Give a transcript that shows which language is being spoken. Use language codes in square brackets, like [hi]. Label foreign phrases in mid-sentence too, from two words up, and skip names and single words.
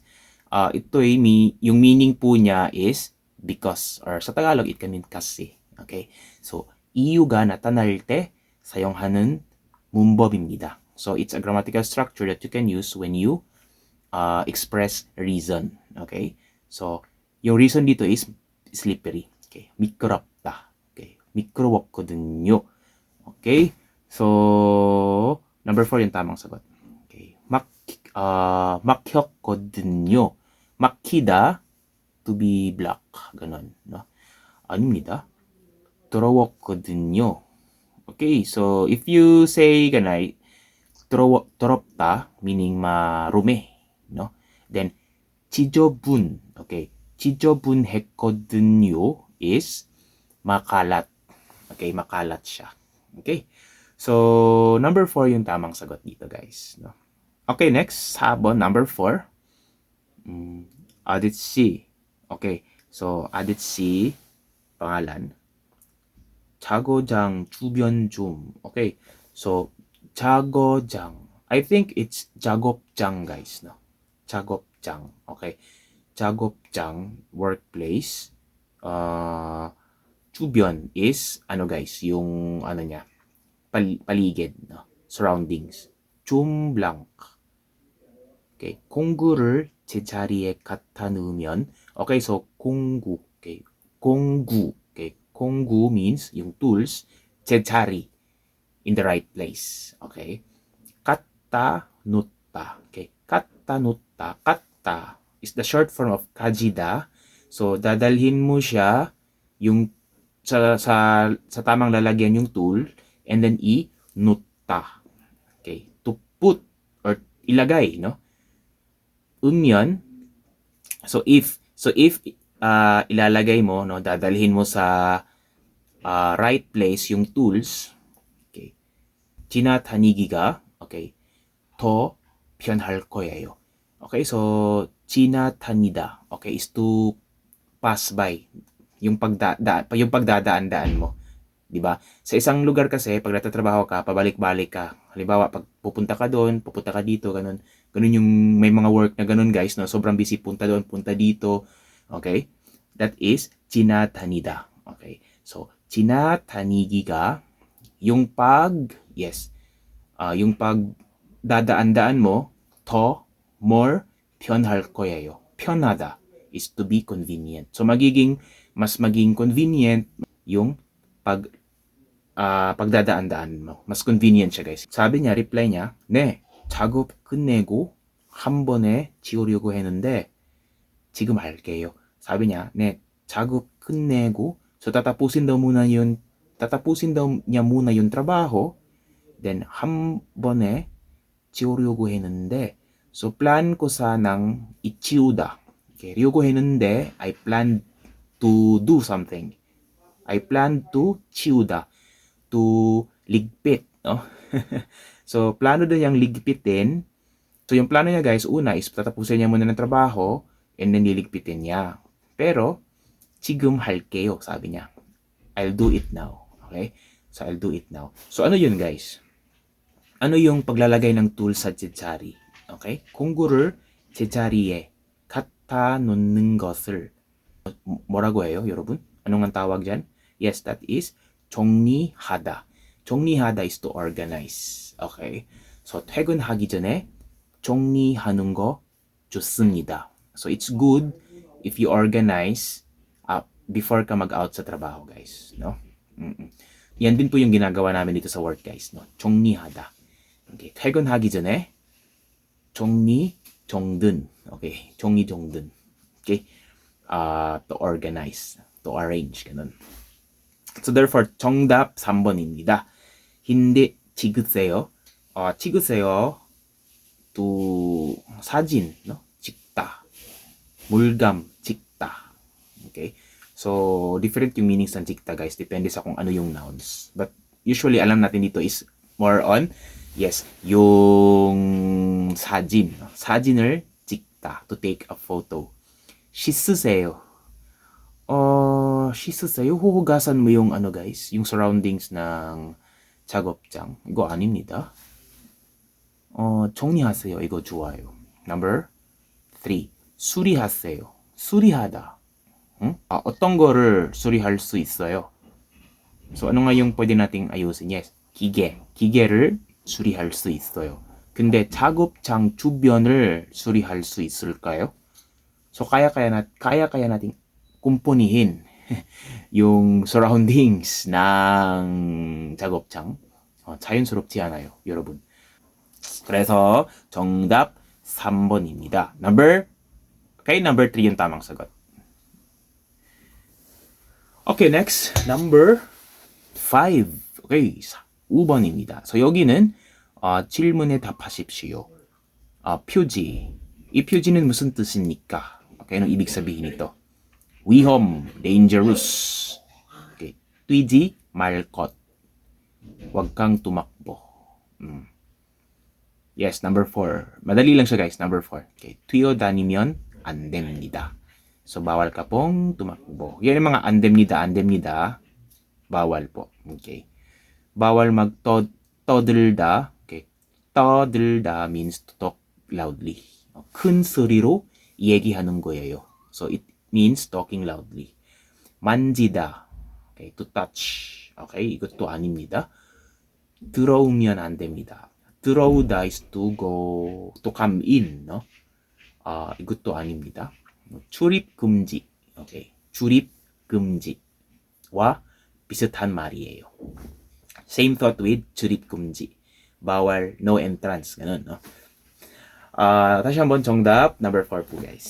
[tl] Ito ay yung meaning po niya [en] is because or [tl] sa Tagalog [en] it can mean [tl] kasi. Okay? [ko] So 이유가 나타날 때 사용하는 문법입니다. [en] So it's a grammatical structure that you can use when you express reason. [tl] Okay? So yung reason dito [en] is slippery. [tl] Okay? [ko] 미끄럽다. Okay? 미끄러웠거든요. [en] Okay? [tl] So number 4 yung tamang sagot. [ko] Okay. 막혔거든요. 막히다 [en] to be block. [tl] Ganon, no? [ko] 아닙니다. 더러웠거든요. [en] Okay, so if you say ganay, 더럽다 meaning marumi, no? Then 지저분, okay, 지저분했거든요 is makalat. [tl] Okay, makalat siya. Okay. So number 4 yung tamang sagot dito, guys, no? [en] Okay, next, sabon number 4. [ko] 아저씨. [tl] Okay, so 아저씨 pangalan. [ko] 자거장 주변 좀. Okay, so 자거장. [en] I think it's 작업장 guys, no? [ko] 작업장. Okay, 작업장 workplace. [tl] 주변 is ano guys, yung ano niya, paligid, no? [en] Surroundings. [ko] 좀 blank. Okay, 공구를 제자리에 갖다 놓으면. Okay, so 공구. Okay, 공구. [en] Okay, 공구 means yung tools, 제자리 in the right place. [ko] Okay, 갖다 놓다. Okay, 갖다 놓다. [tl] 갖다 [en] is the short form of kajida. [tl] So dadalhin mo siya yung sa tamang lalagyan yung tool and then i-nutta. [en] Okay, to put or ilagay, no? Umyan. [tl] So if ilalagay mo, no, dadalhin mo sa [en] right place [tl] yung tools. [ko] Okay. 지나다니기가 okay. 더 편할 거예요. Okay, so 지나다니다. [en] Okay, is to pass by. [tl] Yung pagdadaan-daan mo. 'Di ba? Sa isang lugar kasi pag nagtatrabaho ka, pabalik-balik ka. Halimbawa, pag pupunta ka doon, pupunta ka dito, ganun. Ganun yung may mga work na ganun, guys, no? Sobrang busy, punta doon, punta dito. [en] Okay? That is 지나다니다. Okay? [tl] So, 지나다니기가 yung yung pag dadaan-daan mo, [ko] 더 more 편할 거예요. [en] 편하다 is to be convenient. So, [tl] mas maging convenient yung pagdadaan-daan mo. Mas convenient siya, guys. Sabi niya, reply niya, [ko] 네, 작업 끝내고 한 번에 지우려고 했는데 지금 할게요. [tl] Sabi niya, [ko] 네, 작업 끝내고, [tl] so tatapusin daw niya muna yung trabaho, then [ko] 한 번에 지우려고 했는데, [tl] so plan ko sanang ichiuda. [ko] Okay, ryugo 했는데, [en] I planned to do something. I plan to 치우다. To ligpit, no? [tl] So, plano daw niyang ligpitin. So, yung plano niya guys, una is tatapusin niya muna ng trabaho and then liligpitin niya. Pero, [ko] 지금 할게요, [tl] sabi niya. [en] I'll do it now. Okay? So, I'll do it now. So, [tl] ano yun guys? Ano yung paglalagay ng tool sa 제자리? Okay? [ko] 공구를 제자리에 갖다 놓는 것을 뭐라고 해요, 여러분? [tl] Anong ang tawag dyan? [en] Yes, that is 정리하다. 정리하다 is to organize. Okay? So, [ko] 퇴근하기 전에 정리하는 거 좋습니다. [en] So, it's good if you organize before [tl] ka mag-out sa trabaho, [en] guys. No? [tl] Yan din po yung ginagawa namin dito sa work, guys. No? [ko] 정리하다. Okay. 퇴근하기 전에 정리, 정든. Okay. 정리, 정든. [en] Okay. To organize. To arrange. Ganun. So, therefore, [ko] 정답 3번입니다. hindi 찍으세요. 찍으세요. [en] to 사진, no? 찍다. [ko] 물감, 찍다. [en] Okay? [tl] So, different yung meanings ng 찍다, guys. Depende sa kung ano yung nouns. [en] But, usually, [tl] alam natin dito [en] is more on, yes, [tl] yung 사진. [ko] 사진을 찍다. [en] To take a photo. [ko] 씻으세요. 씻으세요. [tl] huhugasan mo yung ano, guys, yung surroundings ng 작업장. [ko] 이거 아닙니다. 정리하세요. 이거 좋아요. Number 3. 수리하세요. 수리하다. 어떤 거를 수리할 수 있어요? [tl] So, ano nga yung pwede nating ayusin? [en] Yes, [ko] 기계. 기계를 수리할 수 있어요. 근데 작업장 주변을 수리할 수 있을까요? [tl] So, kaya nating kumpunihin yung surroundings ng 작업장. [ko] 자연스럽지 않아요, 여러분. 그래서 정답 3번입니다. [tl] Number 3 yung tamang sagot. [en] Okay, next. Number 5. [ko] Okay, 5번입니다. So, 여기는 질문에 답하십시오. 표지. 이 표지는 무슨 뜻입니까? [tl] Okay, anong ibig sabihin ito? [ko] 위험, dangerous. Okay, 뛰지 말 것. [tl] Huwag kang tumakbo. Yes, number 4. Madali lang siya, guys. Number 4. [ko] Okay, 뛰어다니면 안 됩니다. [tl] So, bawal ka pong tumakbo. Yan yung mga andemnida. Bawal po. Okay. Bawal 떠들다. Okay. [en] 떠들다 means to talk loudly. [ko] 큰 소리로 얘기하는 거예요. [en] So, it means talking loudly. 만지다. Okay, to touch. [ko] Okay, 이것도 아닙니다. 들어오면 안 됩니다. [en] 들어오다 is to go, to come in, no? [ko] 이것도 아닙니다. 출입 금지. Okay, 출입 금지와 비슷한 말이에요. [en] Same thought with [ko] 출입 금지. [en] bawal, no entrance. Ganun, no? [ko] 다시 한번 정답 number 4 po, guys.